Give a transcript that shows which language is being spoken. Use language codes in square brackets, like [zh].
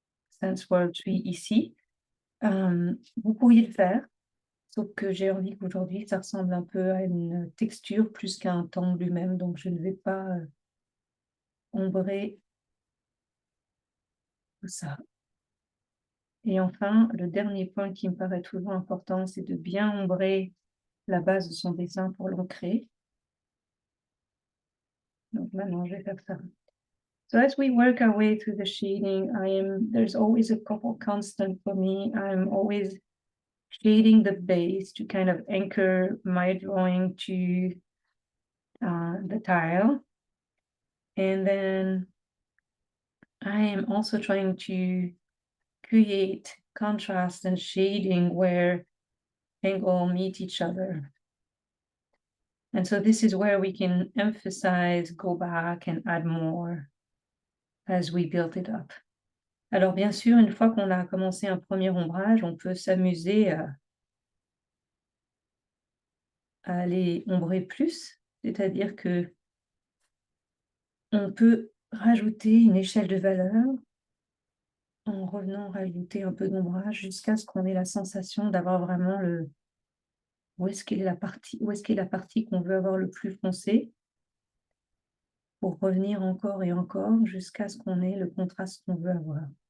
[fr] Sense World Tree ici. Vous pourriez le faire, sauf que j'ai envie qu'aujourd'hui, ça ressemble un peu à une texture plus qu'à un tangle lui-même, donc je ne vais pas ombrer tout ça. Et enfin, le dernier point qui me paraît toujours important, c'est de bien ombrer la base de son dessin pour l'ancrer. Donc maintenant, je vais faire ça. [en] So as we work our way through the shading, there's always a couple constant for me. I'm always shading the base to kind of anchor my drawing to the tile. And then I am also trying to create contrast and shading where angle meet each other. And so this is where we can emphasize, go back and add more as we build it up. [fr] Alors bien sûr, une fois qu'on a commencé un premier ombrage, on peut s'amuser à aller ombrer plus, c'est-à-dire que on peut rajouter une échelle de valeur en revenant rajouter un peu d'ombrage jusqu'à ce qu'on ait la sensation d'avoir vraiment où est-ce qu'est la partie qu'on veut avoir le plus foncé, pour revenir encore et encore jusqu'à ce qu'on ait le contraste qu'on veut avoir.